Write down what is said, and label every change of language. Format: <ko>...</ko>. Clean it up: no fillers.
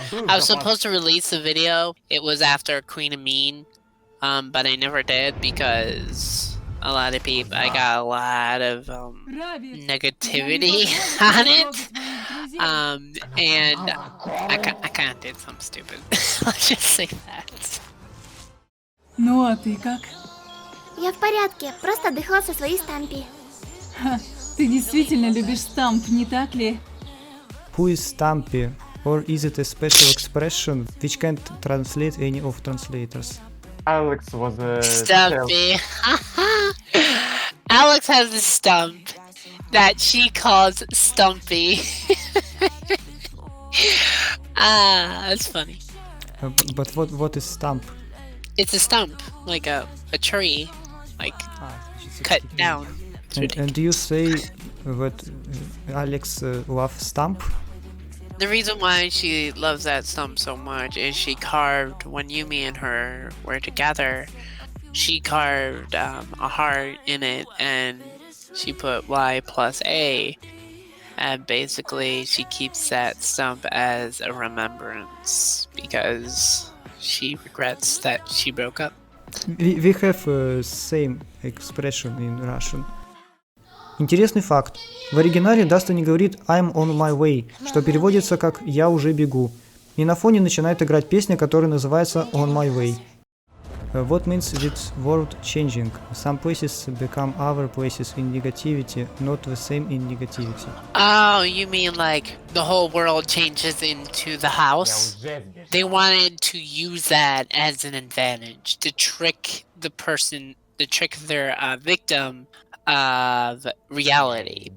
<en>I was supposed to release the video. It was after Queen of Mean, but I never did because a lot of people. I got a lot of negativity on it. And I kind of did something stupid. Let's just say that.</en> <ru>Ну а ты как? Я в порядке, просто отдыхала со своей стампи. Ха, ты действительно любишь стамп, не так ли?</ru> <en>Who is Stampy? Or is it a special expression which can't translate any of translators? Alex was a Stumpy. Alex has a stump that she calls Stumpy. That's funny. But what is stump? It's a stump, like a tree, like cut down. It's And do you say that Alex loves stump? The reason why she loves that stump so much is she carved, when Yumi and her were together, she carved a heart in it and she put Y plus A. And basically she keeps that stump as a remembrance because she regrets that she broke up. We have same expression in Russian.</en> <ru>Интересный факт. В оригинале Дастини говорит</ru> <en>«I'm on my way»,</en> <ru>что переводится как «я уже бегу». И на фоне начинает играть песня, которая называется «On my way».</ru> <en>What means this word changing? Some places become other places in negativity, not the same in negativity. Oh, you mean like the whole world changes into the house? They wanted to use that as an advantage to trick the person, to trick their victim of reality.</en>